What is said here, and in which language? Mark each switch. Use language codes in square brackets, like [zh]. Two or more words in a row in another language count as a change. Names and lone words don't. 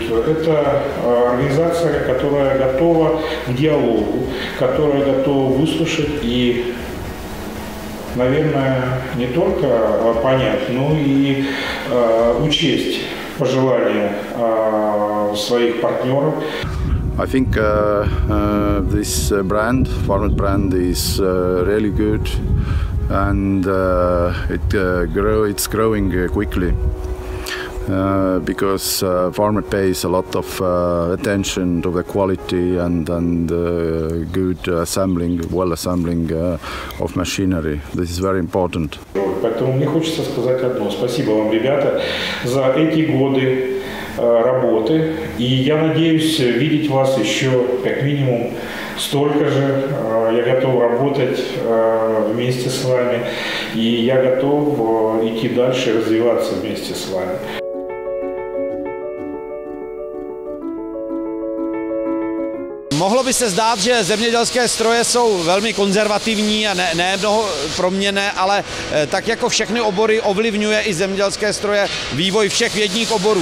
[ru] Это организация, которая готова к диалогу, которая готова выслушать и, наверное, не только понять, но и учесть пожелания своих партнеров. [en] I think this brand, Farmet brand, is really good, and it's growing quickly because Farmet pays a lot of attention to the quality and good assembling, assembling of machinery. This is very important. [ru] Поэтому мне хочется сказать одно. Спасибо вам, ребята, за эти годы работы. И я надеюсь видеть вас еще как минимум столько же. Я готов работать вместе с вами, и я готов идти дальше, развиваться вместе с вами. [cs] Mohlo by se zdát, že zemědělské stroje jsou velmi konzervativní a ne mnoho proměnné, ale tak jako všechny obory ovlivňuje i zemědělské stroje vývoj všech vědních oborů.